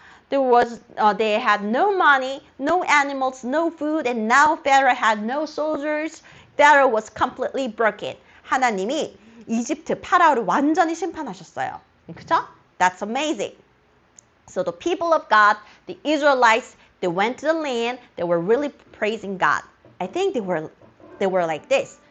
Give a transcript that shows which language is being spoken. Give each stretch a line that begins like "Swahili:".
English: They had no money, no animals, no food, and now Pharaoh had no soldiers. Pharaoh was completely broken.
Korean: 하나님이 이집트 파라오를 완전히 심판하셨어요. 그쵸?
English: That's amazing. So the people of God, the Israelites, they went to the land. They were really praising God. I think they were like this.